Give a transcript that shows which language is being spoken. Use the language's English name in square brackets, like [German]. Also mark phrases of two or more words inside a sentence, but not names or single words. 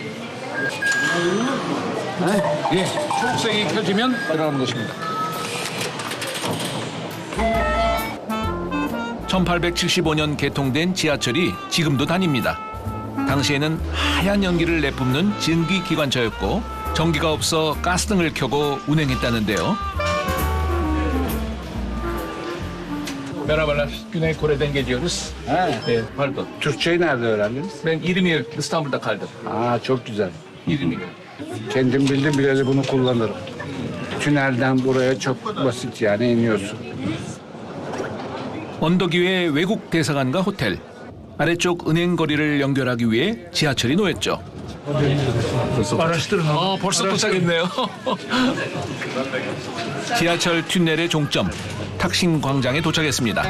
[Korean] 예, 초록색이 켜지면 들어가는 것입니다. 1875년 개통된 지하철이 지금도 다닙니다. 당시에는 하얀 연기를 내뿜는 증기 기관차였고 전기가 없어 가스등을 켜고 운행했다는데요. [Turkish] Merhabalar, Güney Kore'den geliyoruz. Pardon. Türkçeyi nerede öğrendiniz? Ben 20 yıl İstanbul'da kaldım. Çok güzel. 20 yıl. Kendim bildim bileli bunu kullanırım. Tünelden buraya çok basit yani iniyorsun. [Korean] 언덕 위에 외국 대사관과 호텔, 아래쪽 은행 거리를 연결하기 위해 지하철이 놓였죠. 벌써 도착했네요. 지하철 튠넬의 종점, 탁심 광장에 도착했습니다.